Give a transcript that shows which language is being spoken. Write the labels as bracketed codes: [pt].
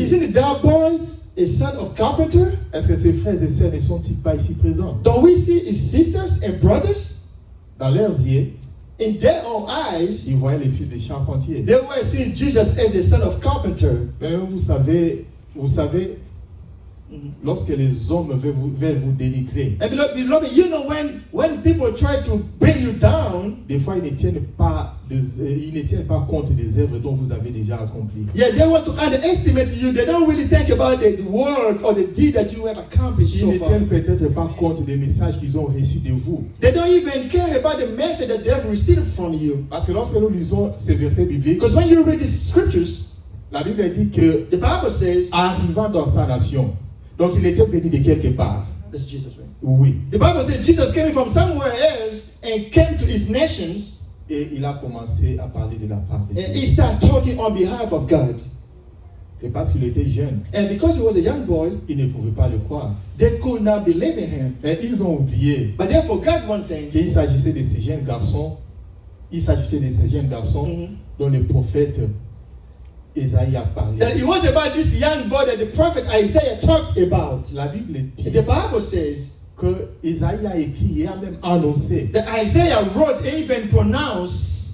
[en] isn't that boy a son of carpenter? [fr] Est-ce que ses frères et sœurs ne sont-ils pas ici présents? [en] Don't we see his sisters and brothers? [fr] Dans leurs yeux, [en] In their own eyes, [fr] ils voyaient le fils du charpentier. [en] they were seeing Jesus as the son of carpenter. [fr] Mais vous savez, lorsque les hommes veulent vous dénigrer, [en] And beloved, you know when people try to bring you down, [fr] des fois ils ne tiennent pas compte des œuvres dont vous avez déjà accomplies. [en] yeah, they want to underestimate you. They don't really think about the work or the deed that you have accomplished [fr] Ils [en] so [fr] ne [en] far. [fr] tiennent peut-être pas compte des messages qu'ils ont reçus de vous. [en] They don't even care about the message that they have received from you. [fr] Parce que lorsque nous lisons ces versets bibliques, [en] Because when you read the scriptures, [fr] la Bible dit que [en] the Bible says, [fr] arrivant dans sa nation, donc il était venu de quelque part. [en] that's Jesus, right? [fr] Oui. [en] The Bible says Jesus came from somewhere else and came to his nations, [fr] Et il a commencé à parler de la part de [en] and he [fr] Dieu. [en] started talking on behalf of God. [fr] C'est parce qu'il était jeune, [en] And because he was a young boy, [fr] ils ne pouvaient pas le croire. [en] they could not believe in him. [fr] Mais ils ont oublié [en] But they forgot one thing. [fr] qu'il s'agissait de ces jeunes garçons, Mhm. dont le prophète Isaïe a parlé. [en] That it was about this young boy that the prophet Isaiah talked about. [fr] La Bible dit [en] The Bible says [fr] que Isaïe a écrit et a même annoncé [en] that Isaiah wrote and even pronounced